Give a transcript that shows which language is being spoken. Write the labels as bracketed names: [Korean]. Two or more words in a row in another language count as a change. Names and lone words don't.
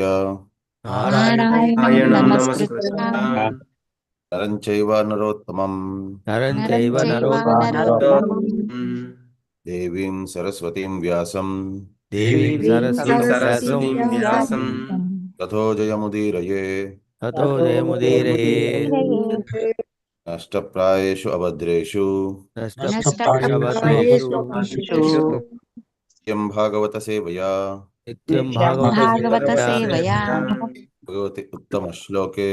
[Sanskrit] నారాయణం నమస్కృత్య నరం చైవ నరోత్తమం నరం చైవ నరోత్తమం దేవీం సరస్వతీం వ్యాసం దేవీం సరస్వతీం వ్యాసం తతో జయముదీరయే తతో జయముదీరయే. నష్టప్రాయేషు అభద్రేషు నష్టప్రాయేషు నిత్యం భాగవత సేవయా నిత్యం భాగవత సేవయా భగవతి ఉత్తమ శ్లోకే